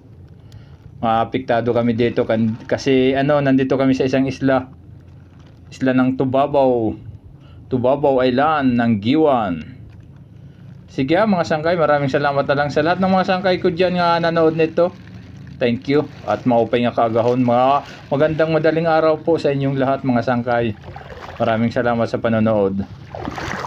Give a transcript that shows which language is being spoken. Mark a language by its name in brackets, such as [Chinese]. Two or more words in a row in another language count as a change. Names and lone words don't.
[Filipino] Maapektado kami dito kasi nandito kami sa isang isla ng Tubabaw Island ng Giwan. Sige mga sangkay, maraming salamat na lang sa lahat ng mga sangkay ko dyan nga nanood nito. [English] Thank you [Waray] at maupay nga kaagahon. [Filipino] Magandang madaling araw po sa inyong lahat mga sangkay. Maraming salamat sa panonood.